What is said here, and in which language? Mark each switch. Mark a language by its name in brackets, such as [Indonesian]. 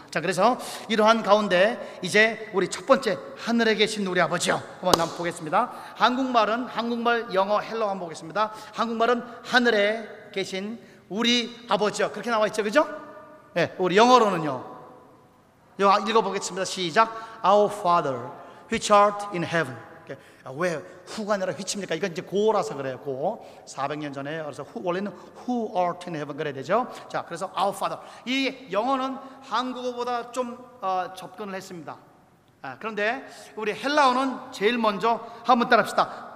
[Korean] 자 그래서 이러한 가운데 이제 우리 첫 번째 하늘에 계신 우리 아버지요 한번 한번 보겠습니다. 한국말은 한국말 영어 헬로 한번 보겠습니다. 한국말은 하늘에 계신 우리 아버지요 그렇게 나와있죠 그죠? 네, 우리 영어로는요 읽어보겠습니다. 시작. [English] Our Father, which art in heaven. [Korean] 왜 who가 아니라 which입니까? 이건 이제 고어라서 그래요. 고어. 400년 전에 그래서 who, 원래는 [English] who art in heaven [Korean] 그래야 되죠. 자, 그래서 [English] Our Father. [Korean] 이 영어는 한국어보다 좀 접근을 했습니다. 그런데 우리 헬라어는 제일 먼저 한번 따라합시다.